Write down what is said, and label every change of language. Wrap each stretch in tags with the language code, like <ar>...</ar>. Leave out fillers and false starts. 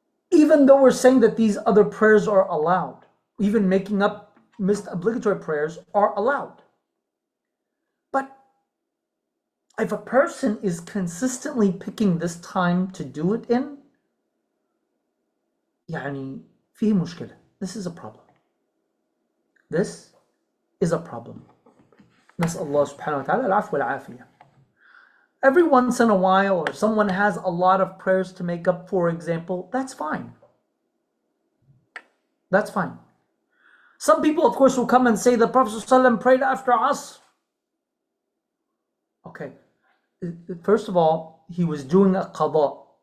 <en>Even though we're saying that these other prayers are allowed, even making up missed obligatory prayers are allowed. But if a person is consistently picking this time to do it in,</en> <ar>يعني فيه مشكلة.</ar> <en>This is a problem. This is a problem.</en> <ar>نسأل الله سبحانه وتعالى العفو والعافية.</ar> <en>Every once in a while, or someone has a lot of prayers to make up, for example, that's fine. That's fine. Some people, of course, will come and say the Prophet ﷺ prayed after Asr. Okay, first of all, he was doing a qada.</en>